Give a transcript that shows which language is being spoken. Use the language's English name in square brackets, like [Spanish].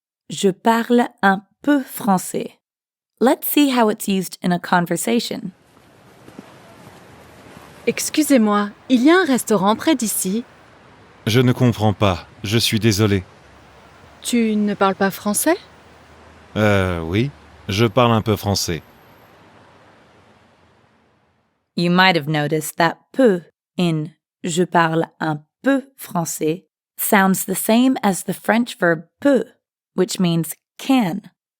[French] Je parle un peu français. [English] Let's see how it's used in a conversation. [French] Excusez-moi, il y a un restaurant près d'ici? Je ne comprends pas. Je suis désolé. Tu ne parles pas français? Oui, je parle un peu français. [English] You might have noticed that peu in [French] je parle un peu français [English] sounds the same as the French verb peut, which means can.